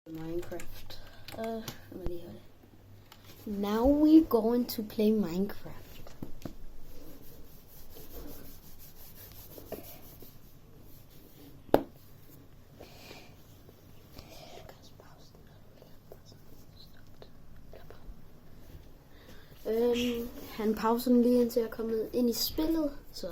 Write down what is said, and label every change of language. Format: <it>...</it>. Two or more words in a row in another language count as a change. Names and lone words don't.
<en>Minecraft. Let me see it. Now we're going to play Minecraft.</en> <da>Han pauser den lige indtil jeg er kommet ind i spillet, så</da>